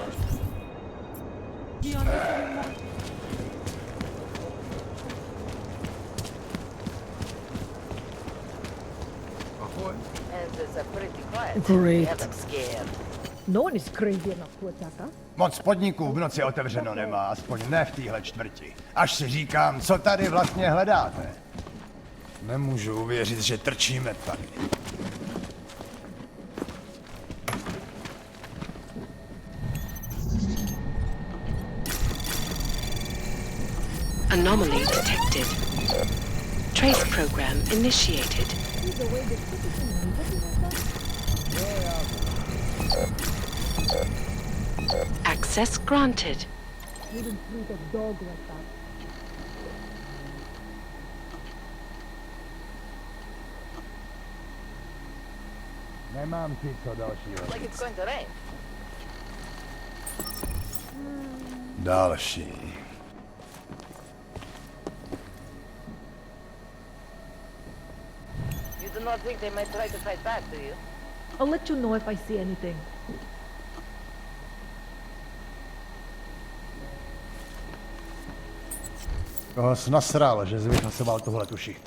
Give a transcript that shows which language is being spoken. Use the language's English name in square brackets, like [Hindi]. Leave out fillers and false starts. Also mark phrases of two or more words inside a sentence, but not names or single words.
[English] And it's a pretty quiet. Great. Yeah, I'm scared. No one is crazy enough to attack us. [Czech] Moc podniků v noci otevřeno nemá, aspoň ne v téhle čtvrti. Až si říkám, co tady vlastně hledáte. Nemůžu uvěřit, že trčíme tady. [English] Anomaly detected. Trace program initiated. Access granted. Wouldn't treat a dog like that. [Czech] Nemám ti co dalšího. [English] Like it's going to rain. [Czech] Další. [English] You do not think they might try to fight back, do you? I'll let you know if I see anything. [Czech] Koho jsi nasral, že jsi vyhasoval tuhletu šichtu?